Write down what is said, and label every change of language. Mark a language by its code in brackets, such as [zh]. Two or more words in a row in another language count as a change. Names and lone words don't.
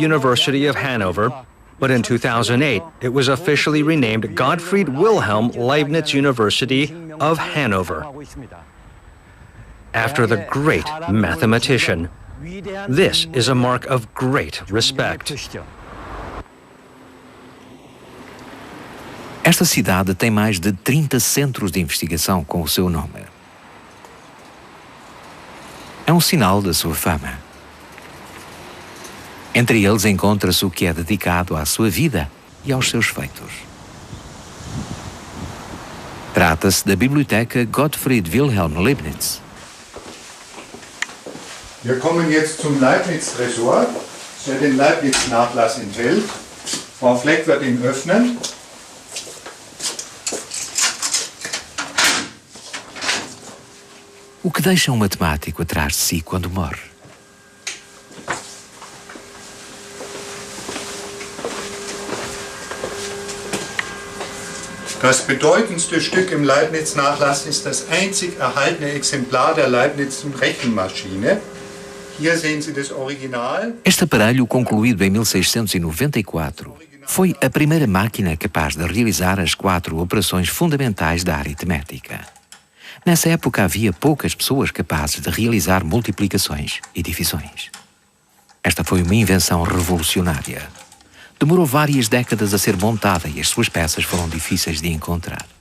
[en] University of Hanover, but in 2008 it was officially renamed Gottfried Wilhelm Leibniz University of Hanover, after the great mathematician. This is a mark of great respect. [pt] Esta cidade tem mais de 30 centros de investigação com o seu nome. É um sinal da sua fama. Entre eles encontra-se o que é dedicado à sua vida e aos seus feitos. Trata-se da Biblioteca Gottfried Wilhelm Leibniz. [de] Wir kommen jetzt zum Leibniz-Tresor, der den Leibniz-Nachlass enthält. Frau Fleck wird ihn öffnen. [pt] O que deixa um matemático atrás de si quando morre? [de] Das bedeutendste Stück im Leibniz-Nachlass ist das einzig erhaltene Exemplar der Leibniz-Rechenmaschine. Hier sehen Sie das Original. [pt] Este aparelho, concluído em 1694, foi a primeira máquina capaz de realizar as 4 operações fundamentais da aritmética. Nessa época havia poucas pessoas capazes de realizar multiplicações e divisões. Esta foi uma invenção revolucionária. Demorou várias décadas a ser montada e as suas peças foram difíceis de encontrar.